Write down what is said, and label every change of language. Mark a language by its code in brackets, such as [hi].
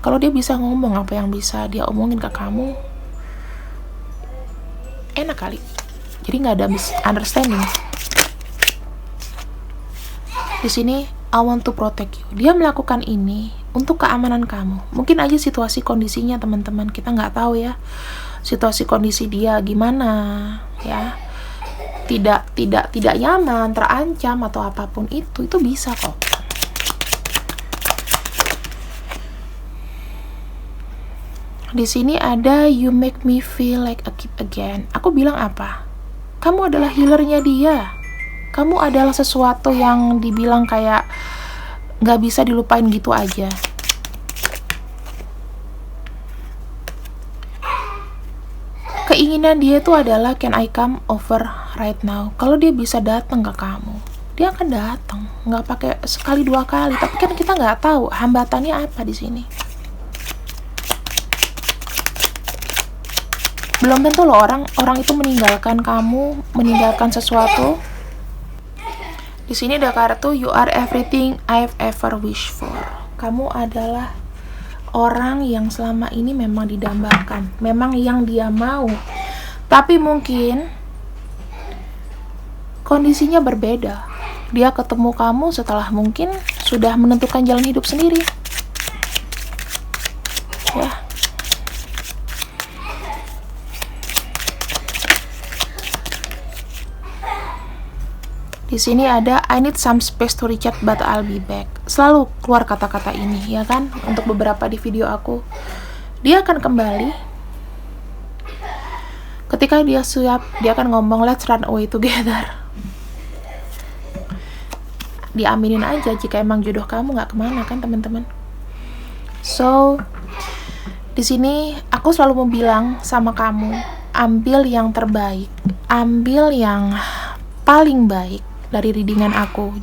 [id] Kalau dia bisa ngomong apa yang bisa dia omongin ke kamu, enak kali. Jadi nggak ada misunderstanding. Di sini, [en] I want to protect you. [id] Dia melakukan ini untuk keamanan kamu. Mungkin aja situasi kondisinya teman-teman, kita nggak tahu ya. Situasi kondisi dia gimana, ya. Tidak nyaman, terancam atau apapun itu bisa kok. Di sini ada [en] you make me feel like a kid again. [id] Aku bilang apa? Kamu adalah healernya dia. Kamu adalah sesuatu yang dibilang kayak gak bisa dilupain gitu aja. Keinginan dia itu adalah [en] can I come over right now. [id] Kalau dia bisa datang ke kamu, dia akan datang. Gak pakai sekali dua kali. Tapi kan kita gak tahu hambatannya apa di sini. Belum tentu loh orang itu meninggalkan kamu, meninggalkan sesuatu. Di sini ada kartu [en] you are everything I've ever wished for. [id] Kamu adalah orang yang selama ini memang didambakan, memang yang dia mau. Tapi mungkin kondisinya berbeda. Dia ketemu kamu setelah mungkin sudah menentukan jalan hidup sendiri. Ya. Di sini ada [en] I need some space to recharge but I'll be back. [id] Selalu keluar kata-kata ini, ya kan? Untuk beberapa di video aku. Dia akan kembali. Ketika dia siap, dia akan ngomong [en] let's run away together. [id] Diaminin aja jika emang jodoh kamu nggak kemana kan teman-teman. So, di sini aku selalu mau bilang sama kamu, ambil yang terbaik, ambil yang paling baik dari readingan aku.